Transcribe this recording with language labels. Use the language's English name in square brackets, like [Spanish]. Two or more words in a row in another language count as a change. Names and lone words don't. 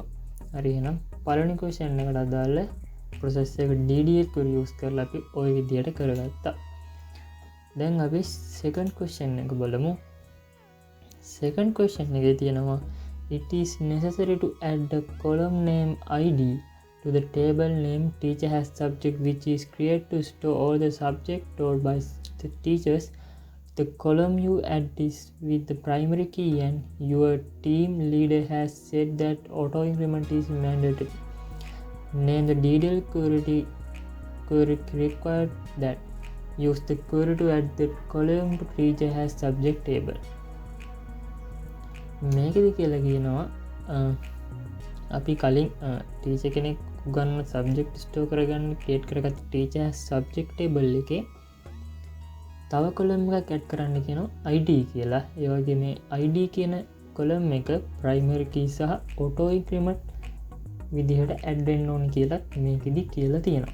[Sinhala] හරි එහෙනම් පළවෙනි question එකට අදාළ process එක [English] DDL query [Sinhala] use කරලා අපි ওই විදිහට කරගත්තා. දැන් අපි [English] second question [Sinhala] එක බලමු. [English] second question [Sinhala] එකේ තියෙනවා [English] it is necessary to add the column name id to the table name teacher has subject which is created to store all the subject stored by the teachers. The column you add is with the primary key and your team leader has said that auto increment is mandatory. Name the DDL query required that. Use the query to add the column to teacher has subject table. [Sinhala] මේකෙදි කියලා කියනවා අපි කලින් ටීචර් කෙනෙක් උගන්වන [English] subject store [Sinhala] කරගන්න ක්‍රියේට් කරගත්ත [English] teacher subject table [Sinhala] එකේ තව කොලම් එකක් ඇඩ් කරන්න කියනවා ID කියලා. ඒ වගේ මේ ID කියන කොලම් එක [English] primary key [Sinhala] සහ [English] auto increment [Sinhala] විදිහට ඇඩ් වෙන්න ඕනි කියලා මේකෙදි කියලා තියෙනවා.